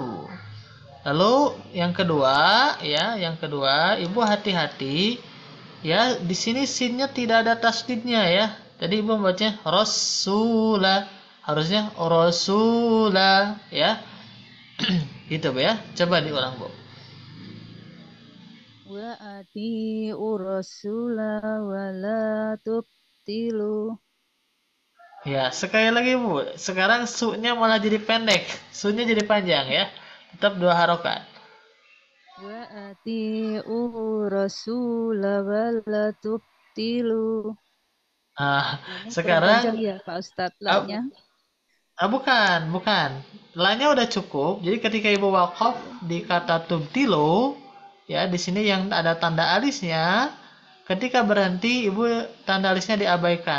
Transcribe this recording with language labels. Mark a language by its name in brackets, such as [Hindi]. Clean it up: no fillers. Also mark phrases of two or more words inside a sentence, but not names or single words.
[Indonesian] Lalu yang kedua, ya, Ibu hati-hati ya, di sini sinnya tidak ada tasdidnya ya. Tadi Ibu membacanya rasula, harusnya rasula ya. Gitu Bu ya. Coba diulang Bu. [Arabic] وأطيعوا الرسول ولا تبطلوا. [Indonesian] Ya, sekali lagi Bu. Sekarang su-nya malah jadi pendek. Su-nya jadi panjang ya. Tetap 2 harokat. [Arabic] وأطيعوا الرسول ولا تبطلوا. [Indonesian] Nah, Kurang sekarang panjang ya Pak Ustadz la-nya. bukan. La-nya udah cukup. Jadi ketika Ibu wakaf di kata tubtilo, ya di sini yang ada tanda alisnya, ketika berhenti Ibu tanda alisnya diabaikan.